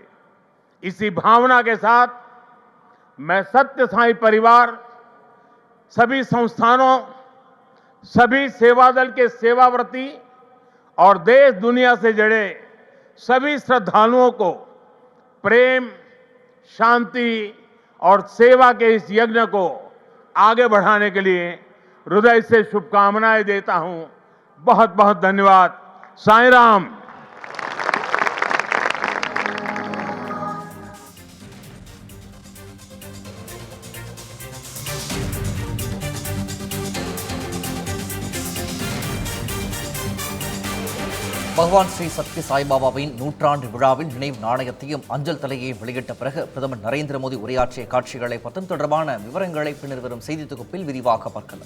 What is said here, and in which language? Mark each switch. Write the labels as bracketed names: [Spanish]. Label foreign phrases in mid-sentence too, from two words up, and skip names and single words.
[Hindi] इसी भावना के साथ मैं सत्य साईं परिवार, सभी संस्थानों, सभी सेवा दल के सेवाव्रती और देश दुनिया से जुड़े सभी श्रद्धालुओं को प्रेम, शांति और सेवा के इस यज्ञ को आगे बढ़ाने के लिए हृदय से शुभकामनाएं देता हूं। बहुत बहुत धन्यवाद। साईं राम। [Tamil] பகவான் ஸ்ரீ சத்ய சாய்பாபாவின் நூற்றாண்டு விழாவில் நினைவு நாணயத்தையும் அஞ்சல் தலையையும் வெளியிட்ட பிறகு பிரதமர் நரேந்திர மோடி உரையாற்றிய காட்சிகளை பற்றும் தொடர்பான விவரங்களை பின்னர் வரும் செய்தி தொகுப்பில் விரிவாக பார்க்கலாம்.